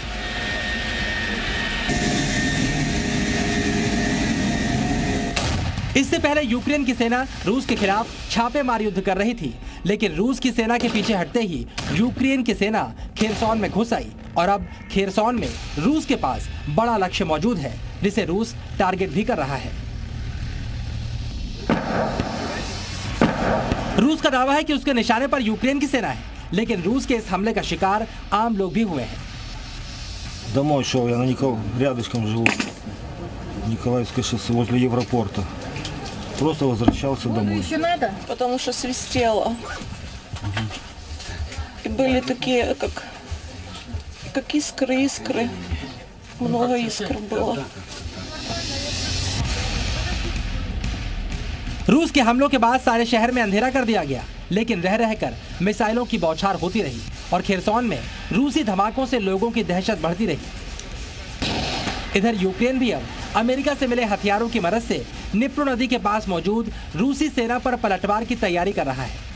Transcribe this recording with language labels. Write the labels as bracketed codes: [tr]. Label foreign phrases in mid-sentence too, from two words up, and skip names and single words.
[hi] इससे पहले यूक्रेन की सेना रूस के खिलाफ छापेमार युद्ध कर रही थी, लेकिन रूस की सेना के पीछे हटते ही यूक्रेन की सेना खेरसोन में घुस आई और अब खेरसोन में रूस के पास बड़ा लक्ष्य मौजूद है, जिसे रूस टारगेट भी कर रहा है। रूस का दावा है कि उसके निशाने पर यूक्रेन की सेना है, लेकिन रूस के इस हमले का शिकार आम लोग भी हुए हैं। [ru] Домой шел, я рядышком живу. Николаевское шоссе возле Европорта. Просто возвращался домой. Еще надо? Потому что свистело. И были такие, как искры. Много искр было. [hi] रूस के हमलों के बाद सारे शहर में अंधेरा कर दिया गया, लेकिन रह रहकर मिसाइलों की बौछार होती रही और खेरसोन में रूसी धमाकों से लोगों की दहशत बढ़ती रही। इधर यूक्रेन भी अब अमेरिका से मिले हथियारों की मदद से निप्रो नदी के पास मौजूद रूसी सेना पर पलटवार की तैयारी कर रहा है।